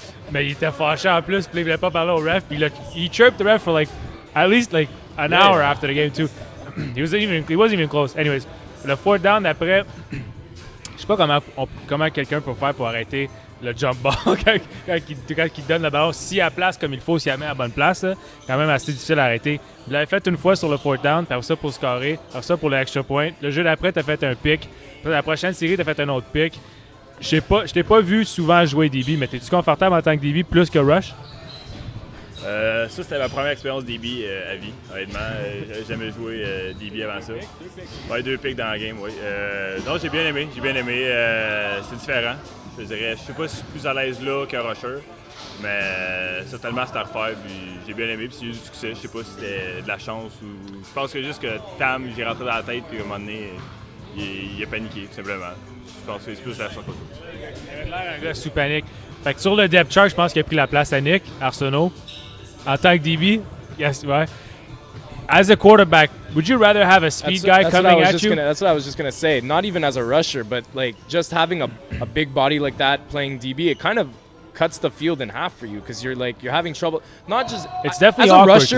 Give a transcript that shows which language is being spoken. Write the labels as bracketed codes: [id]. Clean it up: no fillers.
[fr] Mais il était fâché en plus, puis il voulait pas parler au ref. Puis [en] he chirped the ref for at least an hour after the game too. He wasn't even close. [fr] Anyways, le 4th down après, je sais pas comment quelqu'un peut faire pour arrêter le jump ball quand il donne le ballon. Si elle place comme il faut, si elle met à la bonne place, là, quand même assez difficile à arrêter. Vous l'avez fait une fois sur le fourth down, puis après ça pour scorer, après ça pour le extra point. Le jeu d'après, t'as fait un pick. Puis la prochaine série, t'as fait un autre pick. Je t'ai pas vu souvent jouer DB, mais t'es-tu confortable en tant que DB plus que rush? Ça, c'était ma première expérience DB à vie, honnêtement. J'ai jamais joué DB avant ça. Ouais, 2 picks dans la game, oui. Non, j'ai bien aimé. C'est différent. Je dirais, je sais pas si je suis plus à l'aise là qu'un rusher, mais certainement c'est à refaire. Puis j'ai bien aimé, puis c'est eu du succès. Je sais pas si c'était de la chance ou. Je pense que juste que Tam, j'ai rentré dans la tête, puis à un moment donné, il a paniqué, tout simplement. Je pense que c'est plus la chance qu'autre chose. Il avait l'air un gars sous panique. Fait que sur le depth chart, je pense qu'il a pris la place à Nick Arsenault. En tant que DB, yes, ouais. [en] As a quarterback, would you rather have a speed guy coming at you? That's what I was just gonna say. Not even as a rusher, but like just having a big body like that playing DB, it kind of cuts the field in half for you because you're having trouble. Not just it's definitely as a awkward rusher.